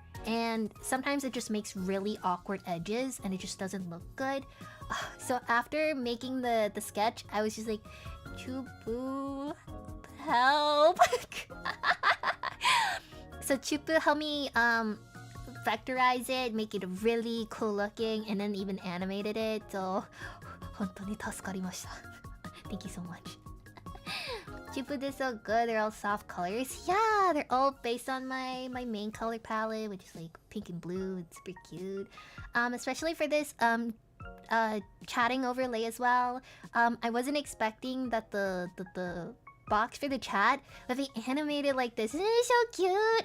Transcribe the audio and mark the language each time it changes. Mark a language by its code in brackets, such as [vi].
[en] And sometimes it just makes really awkward edges and it just doesn't look good. So after making the sketch, I was just like, Chupu, help. So Chupu helped me vectorize it, make it really cool looking, and then even animated it. [ja] So, 本当に助かりました. [en] Thank you so much. Chupu did so good. They're all soft colors. Yeah, they're all based on my main color palette, which is like pink and blue. It's super cute. Especially for this chatting overlay as well. I wasn't expecting that the box for the chat would be animated like this. Isn't it so cute?